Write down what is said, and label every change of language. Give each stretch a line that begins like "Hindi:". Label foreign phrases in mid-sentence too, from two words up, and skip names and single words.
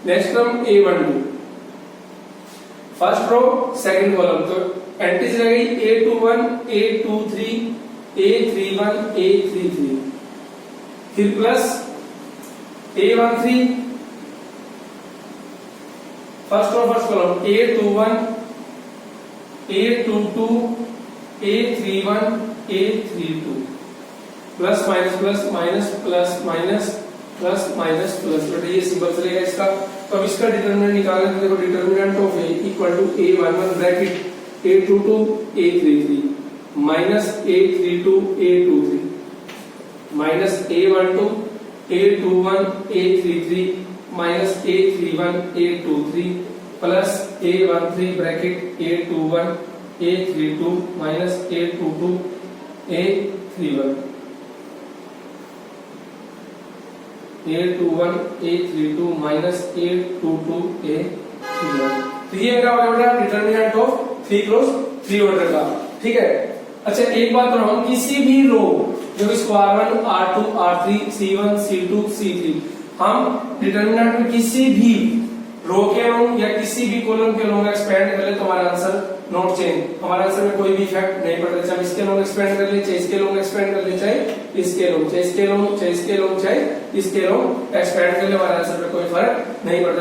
English: next term a12 first row second column तो entries
Hindi: रह गई
English: a21 a23 a31 a33 फिर plus a13 first row first column a21 a22 a31 a32 plus minus plus minus plus minus plus minus plus।
Hindi: बेटा ये सिंबल चलेगा इसका। तो अब इसका डिटरमिनेंट निकालना है।
English: देखो determinant of A equal to a11 bracket a22 a33 minus a32 a23 minus a12 a21 a33 minus a31 a23 plus a13 bracket a21 a32 minus a22 a31 a21 a32 minus a22 a31.
Hindi: तो ये मेरा हो गया
English: determinant of 3 cross 3 order
Hindi: का। ठीक है। अच्छा एक बात और हम किसी भी रो जो स्क्वायर 1 r2 r3 c1 c2 c3 हम डिटरमिनेंट में किसी भी रो के लोग या किसी भी कॉलम के लोग एक्सपेंड कर ले तो हमारा
English: answer not change,
Hindi: हमारे आंसर में कोई भी इफेक्ट नहीं पड़ता, चाहे इसके लॉन्ग एक्सपेंड कर ले, चाहे इसके लॉन्ग एक्सपेंड कर ले, चाहे इसके लॉन्ग, चाहे इसके लॉन्ग, चाहे इसके लॉन्ग, चाहे इसके लॉन्ग एक्सपेंड कर ले, हमारे आंसर में कोई फर्क नहीं पड़ता।